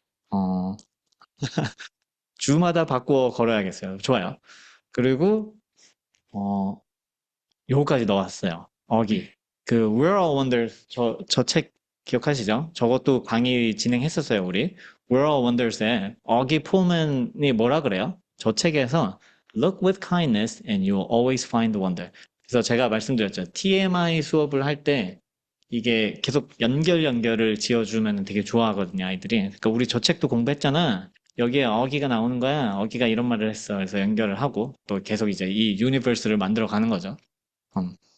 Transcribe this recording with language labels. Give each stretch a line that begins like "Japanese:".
Korean: 어, 주마다 바꾸어 걸어야겠어요. 좋아요. 그리고, 어, 요거까지 넣었어요. 어기. 그 We're All Wonders 저 책 기억하시죠? 저것도 강의 진행했었어요, 우리. We're All Wonders에 어기 포먼이 뭐라 그래요? 저 책에서
English: Look with kindness and you'll always find wonder.
Korean: 그래서 제가 말씀드렸죠. TMI 수업을 할 때 이게 계속 연결을 지어주면 되게 좋아하거든요, 아이들이. 그러니까 우리 저 책도 공부했잖아. 여기에 어기가 나오는 거야. 어기가 이런 말을 했어. 그래서 연결을 하고 또 계속 이제 이 유니버스를 만들어 가는 거죠. 음.